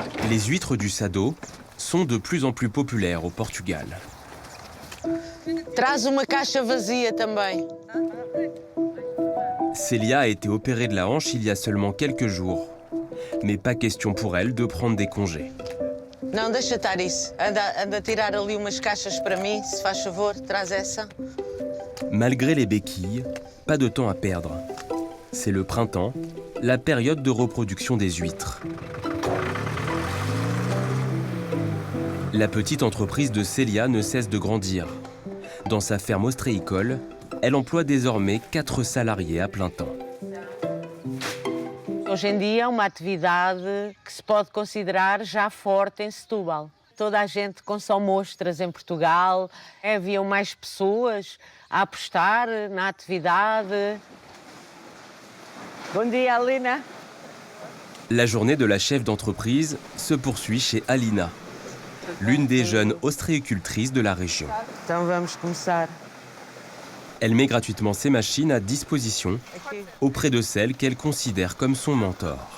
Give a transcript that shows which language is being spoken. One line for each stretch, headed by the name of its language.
French: Les huîtres du Sado sont de plus en plus populaires au Portugal.
Portuguese: Traz uma caixa vazia também.
French: Célia a été opérée de la hanche il y a seulement quelques jours. Mais pas question pour elle de prendre des congés.
Portuguese: Não, deixa estar isso. Anda a tirar ali umas caixas para mim, se faz favor, traz essa.
French: Malgré les béquilles, pas de temps à perdre. C'est le printemps, la période de reproduction des huîtres. La petite entreprise de Célia ne cesse de grandir. Dans sa ferme ostréicole, elle emploie désormais 4 salariés à plein temps.
Portuguese: Hoje em dia é uma atividade que se pode considerar já forte em Setúbal. Toda a gente consome ostras em Portugal. Haviam mais pessoas a apostar na atividade. Bom dia, Alina.
French: La journée de la chef d'entreprise se poursuit chez Alina, l'une des jeunes ostréicultrices de la région.
Portuguese: Então vamos começar.
French: Elle met gratuitement ses machines à disposition auprès de celle qu'elle considère comme son mentor.